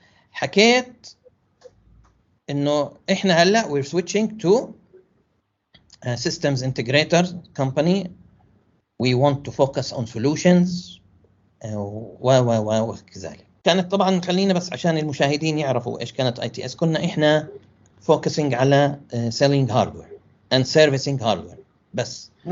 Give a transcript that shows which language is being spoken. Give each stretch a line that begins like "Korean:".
Arabic: حكيت إنه إحنا هلا
English: we're switching to systems integrator company. We want to focus on solutions
Arabic: وكذلك. كانت طبعا خلينا بس عشان المشاهدين يعرفوا إيش كانت ITS. كنا إحنا
English: focusing
Arabic: على
English: selling hardware and servicing hardware
Arabic: بس.